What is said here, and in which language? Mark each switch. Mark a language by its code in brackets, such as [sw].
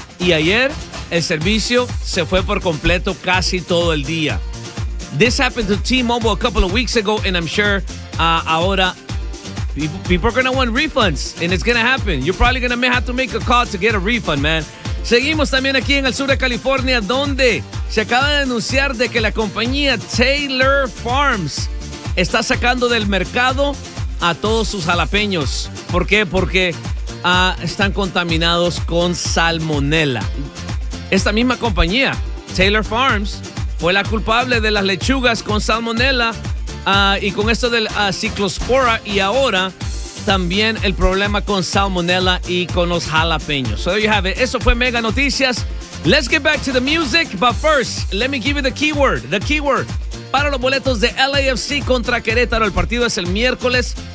[es] Y ayer el servicio se fue por completo casi todo el día. [en] This happened to T-Mobile a couple of weeks ago, and I'm sure ahora people are going to want refunds, and it's going to happen. You're probably going to have to make a call to get a refund, man. [es] Seguimos también aquí en el sur de California, donde se acaba de anunciar de que la compañía Taylor Farms está sacando del mercado a todos sus jalapeños. ¿Por qué? Porque están contaminados con salmonella. Esta misma compañía, Taylor Farms, fue la culpable de las lechugas con salmonella y con esto del ciclospora, y ahora también el problema con salmonella y con los jalapeños. [en] So there you have it. [es] Eso fue Mega Noticias. [en] Let's get back to the music, but first, let me give you the keyword. [es] Para los boletos de LAFC contra Querétaro, el partido es el miércoles.